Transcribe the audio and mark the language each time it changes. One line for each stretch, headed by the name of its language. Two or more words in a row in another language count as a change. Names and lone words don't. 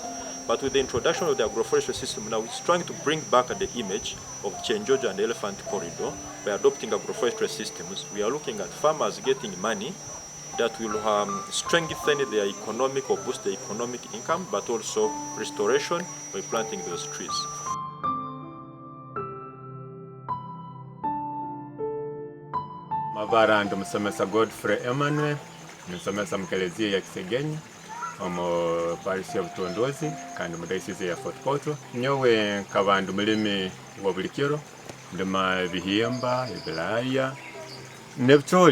English: But with the introduction of the agroforestry system now, it's trying to bring back the image of Chenjojo and the elephant corridor by adopting agroforestry systems. We are looking at farmers getting money that will strengthen their economic or boost the economic income, but also restoration by planting those trees.
Tooro: Mavarando musomesa Godfrey Emmanuel, musomesa mkelezia ya Kisegenyi, omo parish ya Butondozi kandi mu diocese ya Fort Portal. Nyowe kabandu mulimi wa bulikiro, ndima bihimba, ibiraya nebitoli.